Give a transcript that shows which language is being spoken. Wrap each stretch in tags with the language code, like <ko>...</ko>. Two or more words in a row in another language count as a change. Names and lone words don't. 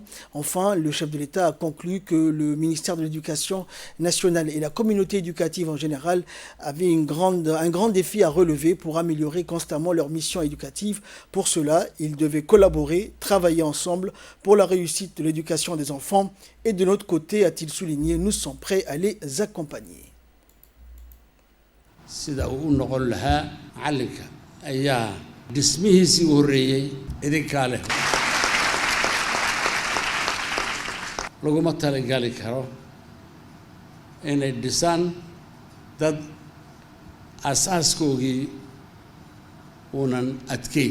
<fr>Enfin, le chef de l'État a conclu que le ministère de l'Éducation nationale et la communauté éducative en général avaient un grand défi à relever pour améliorer constamment leur mission éducative. Pour cela, ils devaient collaborer, travailler ensemble pour la réussite de l'éducation des enfants. Et de notre côté, a-t-il souligné, nous sommes prêts à les accompagner.</fr> <so>sida uu noqon lahaa macallinka ayaa dhismihiisii u horreeyey idinkaa leh. laguma talagali karo inay dhisaan dad asaaskoogii uunan adkeyn.</so>